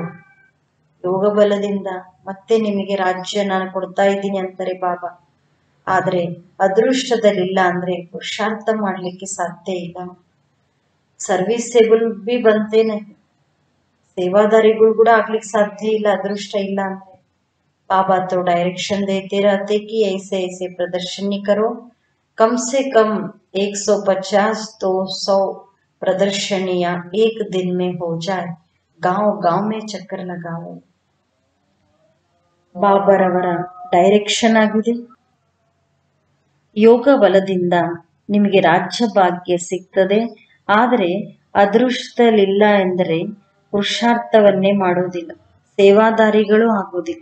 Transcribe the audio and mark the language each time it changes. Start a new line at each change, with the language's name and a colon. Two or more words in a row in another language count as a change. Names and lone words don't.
Kannada: ಯೋಗ ಬಲದಿಂದ ಮತ್ತೆ ನಿಮಗೆ ರಾಜ್ಯ ನಾನು ಕೊಡ್ತಾ ಇದ್ದೀನಿ ಅಂತಾರೆ ಬಾಬಾ. ಆದ್ರೆ ಅದೃಷ್ಟದಲ್ಲಿಲ್ಲ ಅಂದ್ರೆ ಪುರುಷಾರ್ಥ ಮಾಡ್ಲಿಕ್ಕೆ ಸಾಧ್ಯ ಇಲ್ಲ.
Hindi: सर्विसेबल भी बनते नहीं.
Kannada: ಸೇವಾದಾರಿಗಳು ಕೂಡ ಆಗ್ಲಿಕ್ಕೆ ಸಾಧ್ಯ ಇಲ್ಲ ಅದೃಷ್ಟ ಇಲ್ಲ ಅಂದ್ರೆ.
Hindi: बाबा तो डायरेक्शन देते रहते कि ऐसे ऐसे प्रदर्शनी करो. कम से कम 150-200 प्रदर्शनियां एक दिन में हो जाए. गांव गांव में चक्कर लगाओ.
Kannada: ಬಾಬಾರವರ ಡೈರೆಕ್ಷನ್ ಆಗಿದೆ. ಯೋಗ ಬಲದಿಂದ ನಿಮಗೆ ರಾಜ್ಯ ಭಾಗ್ಯ ಸಿಗ್ತದೆ. ಆದರೆ ಅದೃಷ್ಟದಲ್ಲಿಲ್ಲ ಎಂದರೆ ಪುರುಷಾರ್ಥವನ್ನೇ ಮಾಡೋದಿಲ್ಲ, ಸೇವಾದಾರಿಗಳು ಆಗೋದಿಲ್ಲ.